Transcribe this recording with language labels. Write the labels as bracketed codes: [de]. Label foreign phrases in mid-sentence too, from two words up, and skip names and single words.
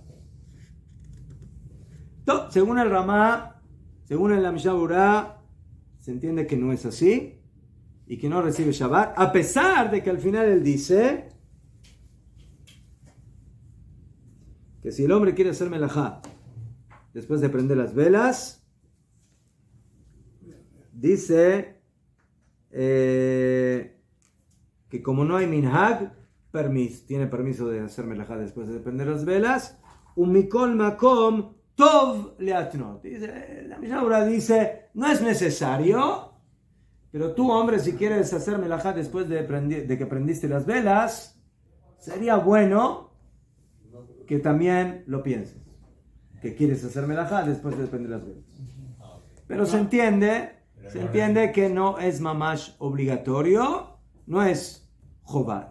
[es] Entonces, según el Ramá, según el Mishnah Berurah, se entiende que no es así y que no recibe Shabbat, a pesar de que al final él dice que si el hombre quiere hacer melajá después de prender las velas, dice que como no hay minhag, tiene permiso de hacer melajá después de prender las velas, un [he] מכל מקום טוב להתנות. [es] La Mishnah Berurah dice, no es necesario, pero tú, hombre, si quieres hacer melajá después de que prendiste las velas, sería bueno que también lo pienses, que quieres hacer melajá después de prender las velas. Pero se entiende que no es mamash obligatorio, no es jobá.